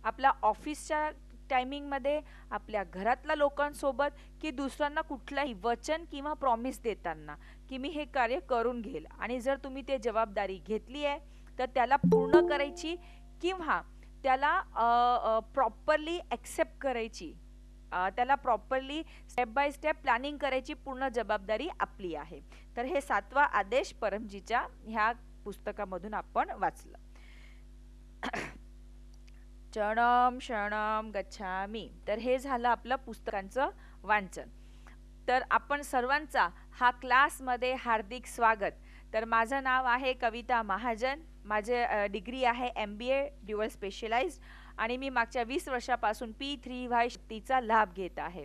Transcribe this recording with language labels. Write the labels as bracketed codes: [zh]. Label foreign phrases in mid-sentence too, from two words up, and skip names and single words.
[mr] आपल्या ऑफिसच्या टायमिंगमध्ये, आपल्या घरातल्या लोकांसोबत, की दुसऱ्यांना कुठलाही वचन किंवा प्रॉमिस देताना की मी हे कार्य करून घेईल, आणि जर तुम्ही ते जबाबदारी घेतली आहे तर त्याला पूर्ण करायची किंवा त्याला [en] properly accept [mr] करायची, त्याला [en] properly step by step planning [mr] करायची पूर्ण जबाबदारी आपली आहे. तर हे 7वा आदेश परमजीच्या ह्या पुस्तकामधून आपण वाचलं. [sa] चरणम शरणम गच्छामी. [mr] तर हे झालं आपलं पुस्तकांचं वाचन. तर आपण सर्वांचा हा क्लासमध्ये हार्दिक स्वागत. तर माझं नाव आहे कविता महाजन. माझे डिग्री आहे MBA [en] dual specialized, [mr] आणि मी मागच्या 20 वर्षापासून P3Y शक्तीचा लाभ घेत आहे.